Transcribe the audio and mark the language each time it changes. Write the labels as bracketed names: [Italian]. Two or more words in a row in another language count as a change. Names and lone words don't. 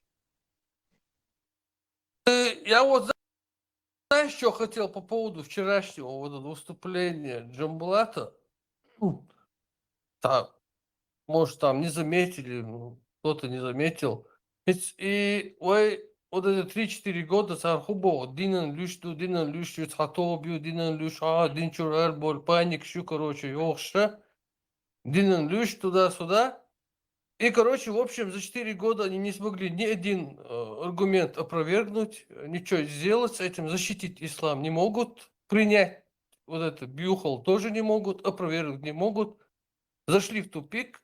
[Russian] Я вот, знаешь, что хотел по поводу вчерашнего вот выступления Джамбулата? Там, может, там не заметили, кто-то не заметил. И вот это 3-4 года Сархубо, Динан Люш, Хатобию, Динан Люш, Динчур Эрболь, Паник, короче, Йохша, Динан Люш туда-сюда. И, короче, в общем, за 4 года они не смогли ни один аргумент опровергнуть, ничего сделать с этим, защитить ислам не могут, принять вот это бьюхал тоже не могут, опровергнуть не могут, зашли в тупик.